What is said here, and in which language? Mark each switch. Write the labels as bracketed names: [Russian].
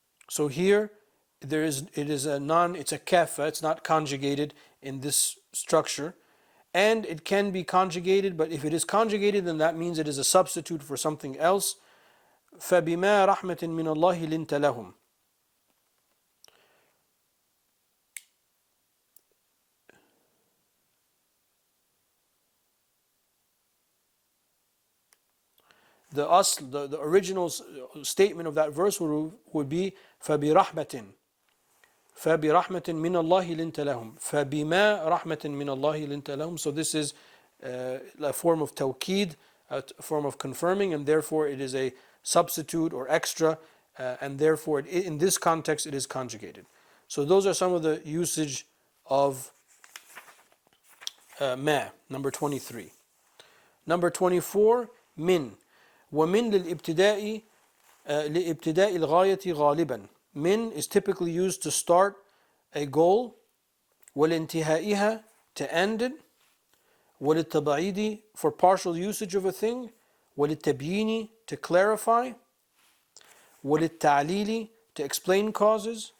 [English] So here it's a kafa, it's not conjugated in this structure, and it can be conjugated, but if it is conjugated, then that means it is a substitute for something else. [Arabic] فبما رحمة من الله لنت لهم. [English] The original statement of that verse would be [Arabic] فبرحمة فبرحمة من الله لنت لهم فبما رحمة من الله لنت لهم. [English] So this is a form of tawqid, a form of confirming, and therefore it is a substitute or extra, and therefore in this context it is conjugated. So those are some of the usage of ma. Number 23. Number 24, min. [Arabic] ومن للابتداء لابتداء الغاية غالبا. [English] Min is typically used to start a goal. ولانتهائها, to end it. وللتبعيد, for partial usage of a thing. وللتبيين, to clarify. وللتعليل, to explain causes.